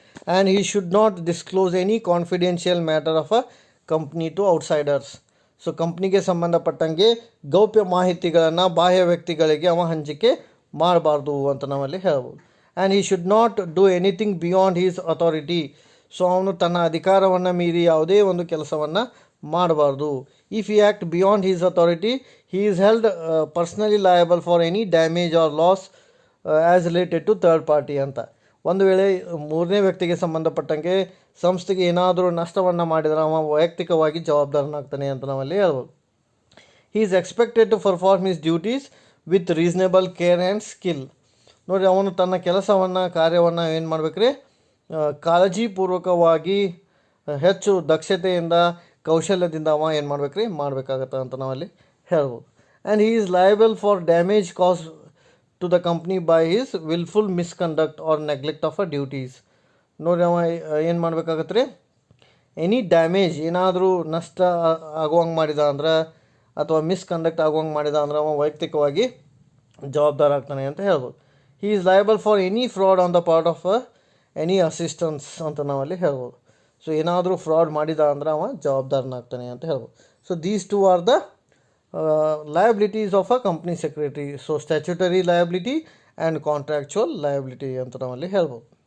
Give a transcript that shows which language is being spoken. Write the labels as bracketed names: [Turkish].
[English] And he should not disclose any confidential matter of a company to outsiders. [Kannada] So ಕಂಪ್ನಿಗೆ ಸಂಬಂಧಪಟ್ಟಂಗೆ ಗೌಪ್ಯ ಮಾಹಿತಿಗಳನ್ನು ಬಾಹ್ಯ ವ್ಯಕ್ತಿಗಳಿಗೆ ಅವ ಹಂಚಿಕೆ ಮಾಡಬಾರ್ದು ಅಂತ ನಾವಲ್ಲಿ ಹೇಳ್ಬೋದು. [English] And he should not do anything beyond his authority. [Kannada] So ಅವನು ತನ್ನ ಅಧಿಕಾರವನ್ನು ಮೀರಿ ಯಾವುದೇ ಒಂದು ಕೆಲಸವನ್ನು ಮಾಡಬಾರ್ದು. [English] If he act beyond his authority, he is held personally liable for any damage or loss as related to third party ಅಂತ. [Kannada] ಒಂದು ವೇಳೆ ಮೂರನೇ ವ್ಯಕ್ತಿಗೆ ಸಂಬಂಧಪಟ್ಟಂಗೆ ಸಂಸ್ಥೆಗೆ ಏನಾದರೂ ನಷ್ಟವನ್ನು ಮಾಡಿದರೆ ಅವ ವೈಯಕ್ತಿಕವಾಗಿ ಜವಾಬ್ದಾರನಾಗ್ತಾನೆ ಅಂತ ನಾವಲ್ಲಿ ಹೇಳ್ಬೋದು. [English] he is expected to perform his duties with reasonable care and skill. [Kannada] ನೋಡಿ, ಅವನು ತನ್ನ ಕಾರ್ಯವನ್ನು ಏನು ಮಾಡ್ಬೇಕ್ರಿ, ಕಾಳಜಿಪೂರ್ವಕವಾಗಿ ಹೆಚ್ಚು ದಕ್ಷತೆಯಿಂದ ಕೌಶಲ್ಯದಿಂದ ಅವ ಏನು ಮಾಡ್ಬೇಕ್ರಿ, ಮಾಡಬೇಕಾಗತ್ತೆ ಅಂತ ನಾವಲ್ಲಿ ಹೇಳ್ಬೋದು. [English] And he is liable for damage caused to the company by his willful misconduct or neglect of a duties. [Kannada] ನೋಡಿ, ಅವ ಏನು ಮಾಡ್ಬೇಕಾಗತ್ತೆ ರೀ, ಎನಿ ಡ್ಯಾಮೇಜ್, ಏನಾದರೂ ನಷ್ಟ ಆಗುವಂಗೆ ಮಾಡಿದ ಅಂದ್ರೆ ಅಥವಾ ಮಿಸ್ಕಂಡಕ್ಟ್ ಆಗುವಂಗೆ ಮಾಡಿದ ಅಂದ್ರೆ ಅವ ವೈಯಕ್ತಿಕವಾಗಿ ಜವಾಬ್ದಾರ ಆಗ್ತಾನೆ ಅಂತ ಹೇಳ್ಬೋದು. [English] he is liable for any fraud on the part of any assistance [Kannada] ಅಂತ ನಾವಲ್ಲಿ ಹೇಳ್ಬೋದು. ಸೊ ಏನಾದರೂ ಫ್ರಾಡ್ ಮಾಡಿದ ಅಂದ್ರೆ ಅವ ಜವಾಬ್ದಾರನಾಗ್ತಾನೆ ಅಂತ ಹೇಳ್ಬೋದು. [English] So these two are the liabilities of a company secretary. So statutory liability and contractual liability [Kannada] ಅಂತ ನಾವಲ್ಲಿ ಹೇಳ್ಬೋದು.